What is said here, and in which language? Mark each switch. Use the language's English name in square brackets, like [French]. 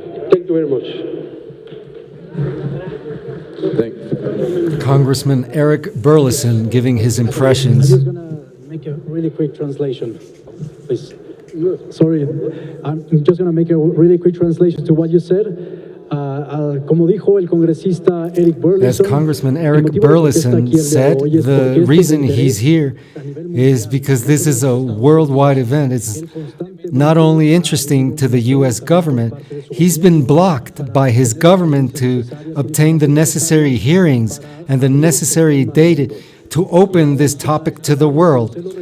[English] Thank you very much. Congressman Eric Burleson giving his impressions. I'm just going to make a really quick translation, please. Sorry, I'm just going to make a really quick translation to what you said. [Spanish] Como dijo el congresista Eric Burleson, [English] as Congressman Eric Burleson said, the reason he's here is because this is a worldwide event. It's not only interesting to the U.S. government, he's been blocked by his government to obtain the necessary hearings and the necessary data to open this topic to the world.